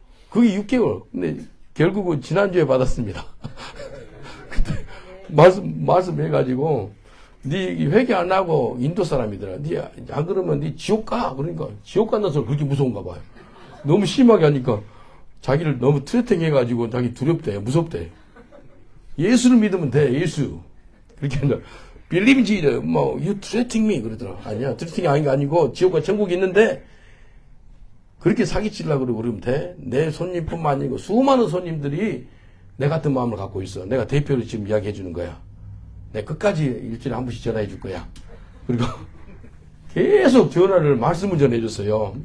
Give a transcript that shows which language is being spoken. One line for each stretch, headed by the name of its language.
Korean: 그게 6개월. 근데 결국은 지난주에 받았습니다. 그때 말씀해가지고, 네 회개 안 하고 인도 사람이더라. 네 안 그러면 네 지옥 가. 그러니까 지옥 간다는 소리 그렇게 무서운가 봐요. 너무 심하게 하니까 자기를 너무 트레팅 해가지고 자기 두렵대, 무섭대. 예수를 믿으면 돼, 예수. 그렇게 한다.
English: Believe in Jesus, you threatening me.
Korean: 그러더라. 아니야, 트레팅이 아닌 게 아니고 지옥과 천국이 있는데 그렇게 사기치려고 그러면 돼. 내 손님뿐만 아니고 수많은 손님들이 내 같은 마음을 갖고 있어. 내가 대표로 지금 이야기해 주는 거야. 내가 끝까지 일주일에 한 번씩 전화해 줄 거야. 그리고 계속 전화를, 말씀을 전해줬어요.